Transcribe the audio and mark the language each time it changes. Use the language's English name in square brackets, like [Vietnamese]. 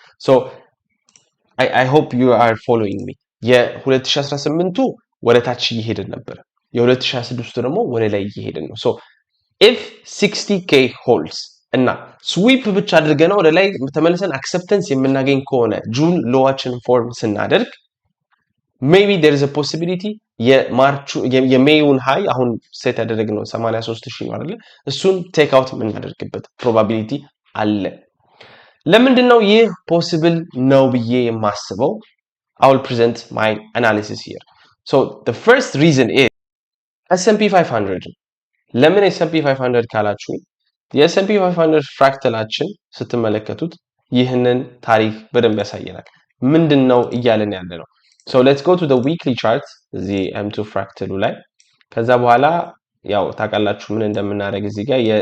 [English] So I hope you are following me. [Amharic] የ2018ቱ ወደ ታች እየሄድን ነበር። የ2026ቱ ደግሞ ወደ ላይ እየሄድን ነው። [English] so if 60k holds [Amharic] እና ስዊፕ ብቻ አድርገነው ወደ ላይ ተመልሰን አክሰፕተንስ የምናገኝ ከሆነ ጁን ሎዋችን ፎርም ስናደርግ [English] maybe there is a possibility [Amharic] የሜዩን ሃይ አሁን ሴት ያደረግነው 83000 ነው አይደል? እሱን ቴክ አውት የምናደርግበት ፕሮባቢሊቲ አለ። ለምንድነው ይህ ፖሲብል ነው ብዬ የማስበው? [English] I will present my analysis here. So the first reason is S&P 500. [Amharic] ለምን S&P 500 ካላችሁ የS&P 500 ፍራክተላችን ስትመለከቱት ይህንን ታሪክ በደንብ ያሳየናል። ምንድነው እያለን ያለ ነው? [English] So let's go to the weekly chart [Amharic] እዚህ M2 ፍራክተሉ ላይ ከዛ በኋላ ያው ታውቃላችሁ ምን እንደምናደርግ እዚህ ጋር